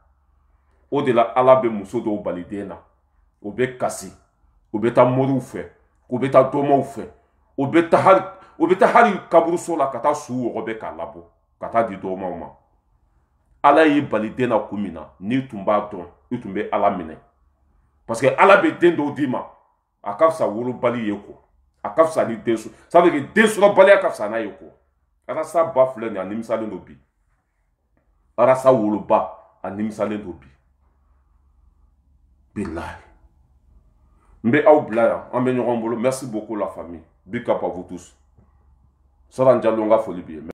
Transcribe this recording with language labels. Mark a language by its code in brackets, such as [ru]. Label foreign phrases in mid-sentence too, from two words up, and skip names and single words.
[bm] O de la Ala bɛ muso dɔw bali den na. O bɛ kasi, o bɛ taa moriw fɛ, o bɛ taa dɔmaw fɛ, o bɛ taa hali kaburuso la ka taa su wɔgɔbɛ k'a labɔ ka taa di dɔmaw ma. Ala y'i bali den na kun min na, n'i tun b'a dɔn i tun bɛ Ala minɛ. [fr] Parce que [bm] Ala bɛ den dɔw d'i ma, a ka fisa wolobali ye ko, a ka fisa ni den sɔrɔ. [fr] Ça veut dire [bm] den sɔrɔbaliya ka fisa n'a ye ko. Arasa ba filɛ nin ye a nimisalen don bi. Arasa woloba a nimisalen don bi. Bilahi. N bɛ aw bila yan, an bɛ ɲɔgɔn bolo. [fr] Merci beaucoup la famille. [en] Big up [fr] à vous tous. [bm] Saran Diallo n ka foli b'i ye.